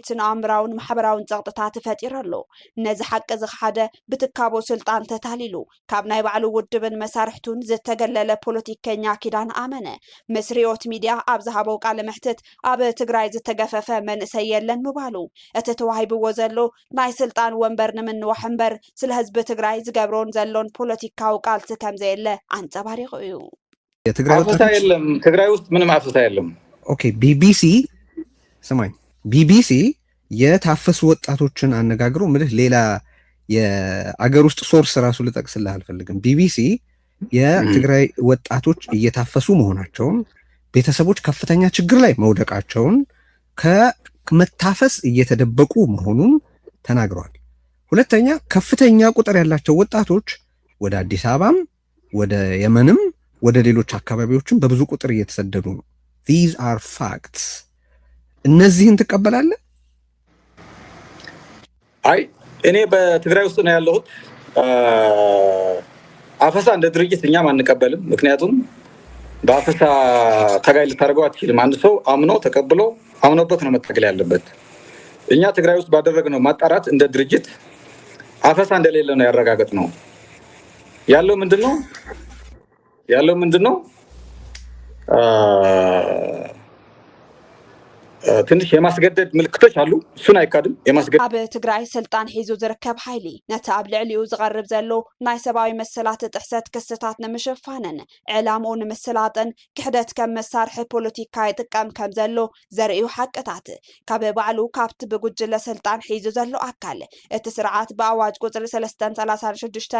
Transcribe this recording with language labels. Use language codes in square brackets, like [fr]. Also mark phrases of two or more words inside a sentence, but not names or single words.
[ti] ስነኣእምራውን ማሕበራውን ፀቕጥታት ፈጢረሉ ነዚ ሓቂ ዝኸሓደ ብትካቦ ስልጣን ተታሊሉ ካብ ናይ ባዕሉ ውድብን መሳርሕቱን ዝተገለለ ፖለቲከኛ ኪዳን ኣመነ ምስ ሪኦት ሚድያ ኣብ ዝሃበው ቃለ መሕትት ኣብ ትግራይ ዝተገፈፈ መንእሰይ የለን ምባሉ እቲ ተዋሂብዎ ዘሎ ናይ ስልጣን ወንበር ንምንዋሕ እምበር ስለ ህዝቢ ትግራይ ዝገብሮን ዘሎን ፖለቲካዊ ቃልሲ ከም ዘየለ አንጸባሪቑ እዩ [am] የትግራይ አፈሳ የለም ትግራይ ውስጥ ምንም አፈሳ የለም ኦኬ ቢቢሲ የታፈሱ ወጣቶችን አነጋግሮ ምልህ ሌላ የአገር ውስጥ ሶርስ ራሱ ልጠቅስልህ አልፈልግም ቢቢሲ የትግራይ ወጣቶች እየታፈሱ መሆናቸውን ቤተሰቦች ከፍተኛ ችግር ላይ መውደቃቸውን ከመታፈስ እየተደበቁ መሆኑን ተናግረዋል ሁለተኛ ከፍተኛ ቁጥር ያላቸው ወጣቶች ወደ አዲስ አበባም ወደ የመንም ወደ ሌሎች አካባቢዎችም በብዙ ቁጥር እየተሰደዱ ነው [en] these are facts [am] እነዚህን ተቀበላለህ አይ እኔ በትግራይ ውስጥ ነው ያለሁት አፈሳ እንደ ድርጅት እኛም አንቀበልም ምክንያቱም በአፈሳ ታጋይ ልታደርገው አትችልም አንድ ሰው አምኖ ተቀብሎ አምኖበት ነው መታገል ያለበት እኛ ትግራይ ውስጥ ባደረግነው ማጣራት እንደ ድርጅት አፈሳ እንደሌለ ነው ያረጋገጥነው ያለው ምንድነው ትንሽ የማስገደድ ምልክቶች አሉ እሱን አይካድም የማስገደድ [ti] ኣብ ትግራይ ስልጣን ሒዙ ዝርከብ ሓይሊ ነቲ ኣብ ልዕሊኡ ዝቐርብ ዘሎ ናይ ሰብኣዊ መሰላት ጥሕሰት ክስታት ንምሽፋንን ዕላምኡ ንምስላጥን ክሕደት ከም መሳርሒ ፖለቲካ ይጥቀም ከም ዘሎ ዘርእዩ ሓቅታት ካብ ባዕሉ ካብቲ ብጉጅለ ስልጣን ሒዙ ዘሎ ኣካል እቲ ስርዓት ብኣዋጅ ቁፅሪ 336